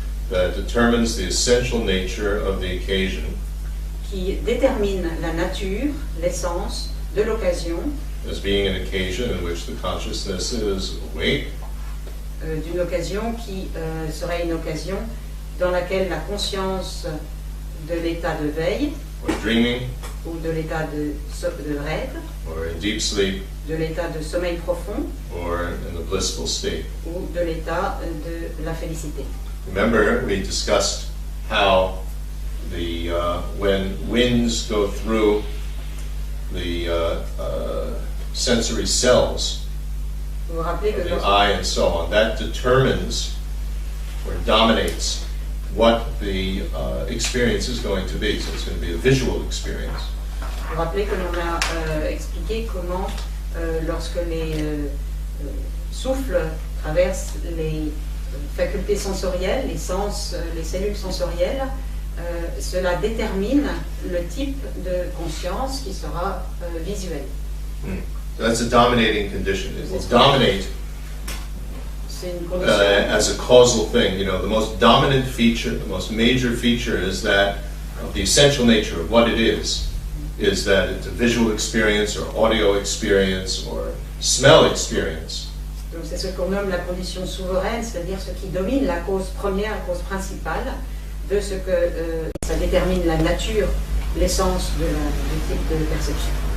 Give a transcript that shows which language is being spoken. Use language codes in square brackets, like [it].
[en] that determines the essential nature of the occasion, [fr] qui détermine la nature, l'essence de l'occasion, [en] as being an occasion in which the consciousness is awake, [fr] d'une occasion qui serait une occasion dans laquelle la conscience de l'état de veille [en] or dreaming, [fr] ou de l'état de rêve, [en] or in deep sleep, [fr] de l'état de sommeil profond [en] or in the blissful state. [fr] ou de l'état de la félicité. [en] Remember, we discussed how the when winds go through the sensory cells [fr] Vous vous rappelez [en] of [fr] que [en] the eye and so on, that determines or dominates what the experience is going to be. So it's going to be a visual experience. [fr] vous rappelez que l'on a expliqué comment lorsque les souffles traversent les facultés sensorielles, les sens, les cellules sensorielles, cela détermine le type de conscience qui sera visuel. [en] So that's a dominating condition. It will dominate [fr] C'est une condition. [en] as a causal thing. You know, the most dominant feature, the most major feature is that of the essential nature of what it is that it's a visual experience or audio experience or smell experience. [fr] Donc c'est ce qu'on nomme la condition souveraine, c'est-à-dire ce qui domine la cause première, la cause principale de ce que ça détermine la nature, l'essence du type de perception.